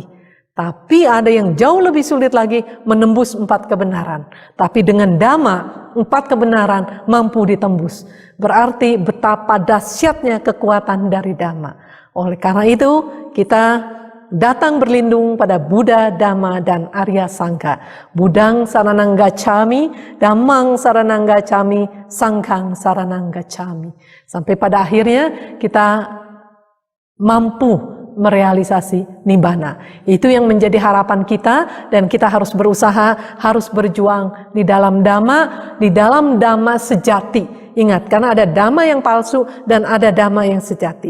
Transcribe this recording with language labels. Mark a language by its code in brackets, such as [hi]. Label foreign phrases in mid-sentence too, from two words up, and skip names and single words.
[id] Tapi ada yang jauh lebih sulit lagi, menembus 4 kebenaran. Tapi dengan Dhamma, 4 kebenaran mampu ditembus. Berarti betapa dahsyatnya kekuatan dari Dhamma. Oleh karena itu, kita datang berlindung pada Buddha, Dhamma, dan Arya Sangka. [pi] Buddhang saranang gacchami, Dhammang saranang gacchami, Sanghang saranang gacchami. [id] Sampai pada akhirnya kita mampu merealisasi nibbana. Itu yang menjadi harapan kita, dan kita harus berusaha, harus berjuang di dalam Dhamma sejati. Ingat, karena ada Dhamma yang palsu dan ada Dhamma yang sejati.